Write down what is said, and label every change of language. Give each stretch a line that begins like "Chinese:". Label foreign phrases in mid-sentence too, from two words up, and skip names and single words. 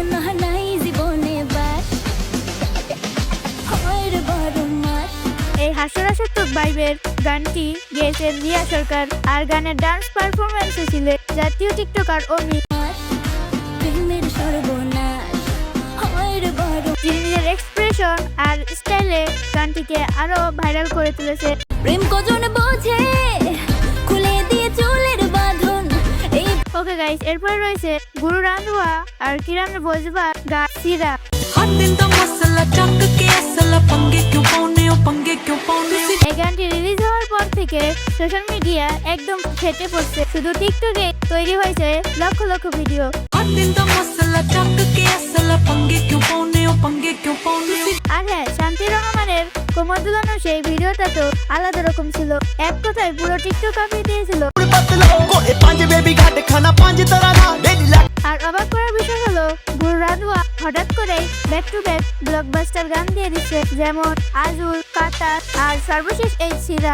Bangla: এই হাস্যরসাত্মক ভাইবের গানটি গেয়েছেন রিয়া সরকার, আর গানের
English: dance performance
Bangla: ছিলেন জাতীয় টিকটকার অমি, যিনি নিজের এক্সপ্রেশন আর স্টাইলে গানটিকে আরো ভাইরাল করে তুলেছে। প্রেম কজন বোঝে খুলে দিয়ে চুলের বাঁধন।
English: okay guys,
Bangla: এরপরে রয়েছে গুরু রান্ধুয়া আর কিরণ বজবা গা সিরা।
Punjabi: ਹਰ ਦਿਨ ਤੋ ਮਸਾਲਾ ਚੱਕ ਕੇ ਅਸਲਾ ਪੰਗੇ ਕਿਉਂ ਪਾਉਨੇ ਓ ਪੰਗੇ ਕਿਉਂ ਪਾਉਨੇ।
Bangla: এই গানটি রিলিজ হওয়ার পর থেকে
English: social media
Bangla: একদম ফেটে পড়ছে। শুধু টিকটকে তৈরি হয়েছে লক্ষ লক্ষ ভিডিও।
Punjabi: ਹਰ ਦਿਨ ਤੋ ਮਸਾਲਾ ਚੱਕ ਕੇ ਅਸਲਾ ਪੰਗੇ ਕਿਉਂ ਪਾਉਨੇ ਓ ਪੰਗੇ ਕਿਉਂ ਪਾਉਨੇ।
Bangla: আর হ্যাঁ, শান্তি রহমানের কোমর দুলানো সেই ভিডিওটা তো আলাদা রকম ছিল, এক কথায় পুরো টিকটক কাঁপিয়ে দিয়েছিল। আর অবাক করার বিষয় হলো গুরু রাধুয়া হঠাৎ করে
English: back to back blockbuster
Bangla: গান দিয়ে দিচ্ছে, যেমন আজুল, কাতার আর সর্বশেষ এই সিরা।